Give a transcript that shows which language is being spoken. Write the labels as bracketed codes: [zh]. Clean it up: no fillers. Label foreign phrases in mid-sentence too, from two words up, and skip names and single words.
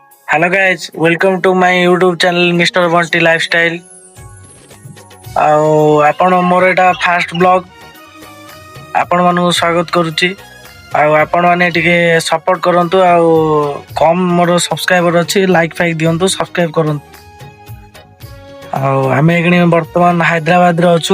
[en] Hello guys, welcome to my YouTube channel Mr. Bunty Lifestyle. [or] ଆଉ ଆପଣ ମୋର ଏଟା [en] first vlog [or] ଆପଣମାନଙ୍କୁ ସ୍ୱାଗତ କରୁଛି। ଆଉ ଆପଣମାନେ ଟିକେ ସପୋର୍ଟ କରନ୍ତୁ। ଆଉ କମ୍ ମୋର ସବସ୍କ୍ରାଇବର ଅଛି, ଲାଇକ୍ ଫାଇକ୍ ଦିଅନ୍ତୁ, ସବସ୍କ୍ରାଇବ କରନ୍ତୁ। ଆଉ ଆମେ ଏଇଖିଣି ବର୍ତ୍ତମାନ ହାଇଦ୍ରାବାଦରେ ଅଛୁ।